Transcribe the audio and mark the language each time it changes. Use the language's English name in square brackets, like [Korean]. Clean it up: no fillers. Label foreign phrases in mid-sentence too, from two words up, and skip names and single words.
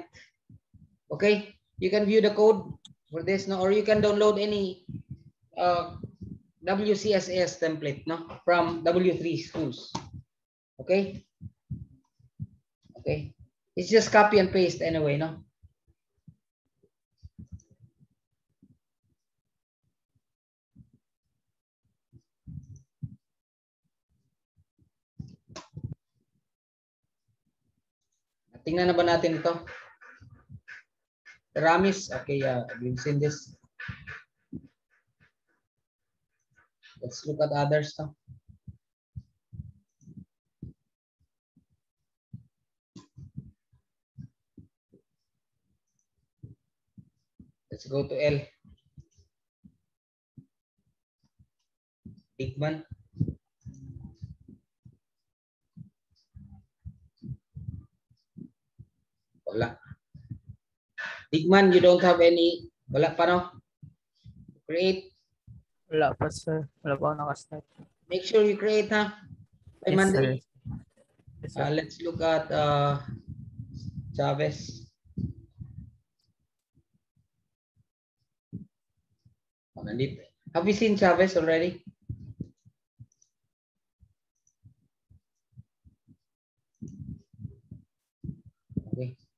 [English] Okay, you can view the code for this, no, or you can download any WCSS template, no, from W3 schools. Okay, okay, it's just copy and paste anyway, no. [Filipino] Tingnan na ba natin ito? [English] Ramis, okay, we've seen this. Let's look at others, no? Let's go to L. Digman. [Filipino] Wala. Digman, [English] you don't have any, [Filipino] wala pa, no? [English] Create. [Filipino] Wala pa, sir. Wala pa ako nakastart. [English] Make sure you create, ha? By Yes, sir. Monday. Yes, sir. Let's look at Chavez. [Filipino] Oh, nandito. [English] Have you seen Chavez already? Okay.